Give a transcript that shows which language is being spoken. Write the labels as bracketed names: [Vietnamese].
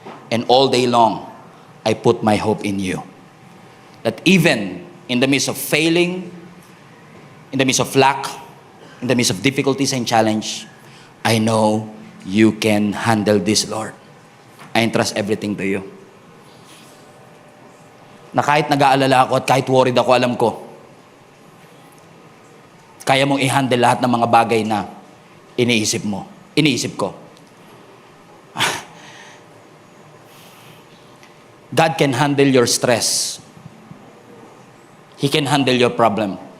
[English] And all day long, I put my hope in you. That even in the midst of failing, in the midst of lack, in the midst of difficulties and challenge, I know you can handle this, Lord. I entrust everything to you. [Filipino] Na kahit nag-aalala ako at kahit worried ako, alam ko, kaya mong i-handle lahat ng mga bagay na iniisip ko. [English] God can handle your stress. He can handle your problem.